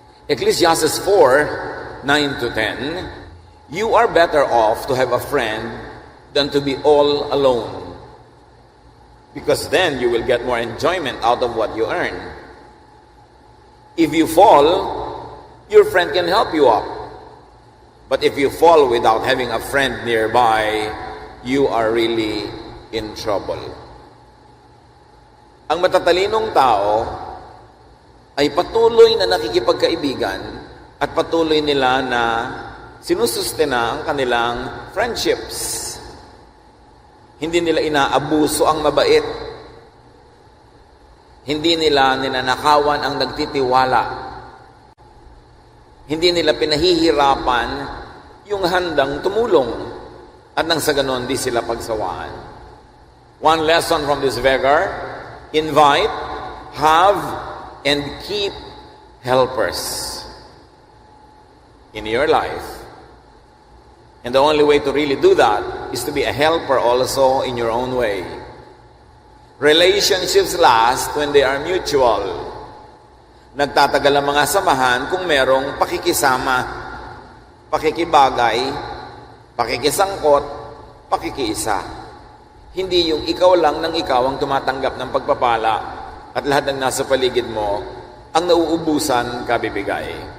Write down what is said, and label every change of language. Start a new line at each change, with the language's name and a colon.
English: Ecclesiastes 4, 9-10, "You are better off to have a friend than to be all alone, because then you will get more enjoyment out of what you earn. If you fall, your friend can help you up. But if you fall without having a friend nearby, you are really in trouble.
Filipino: Ang matatalinong tao ay patuloy na nakikipagkaibigan at patuloy nila na sinusustena ang kanilang friendships. Hindi nila inaabuso ang mabait. Hindi nila ninanakawan ang nagtitiwala. Hindi nila pinahihirapan yung handang tumulong at nang sa ganon di sila pagsawaan.
English: One lesson from this beggar: invite, have, and keep helpers in your life. And the only way to really do that is to be a helper also in your own way. Relationships last when they are mutual.
Filipino: Nagtatagal ang mga samahan kung merong pakikisama, pakikibagay, pakikisangkot, pakikiisa. Hindi yung ikaw lang ng ikaw ang tumatanggap ng pagpapala at lahat ng nasa paligid mo ang nauubusan kabibigay.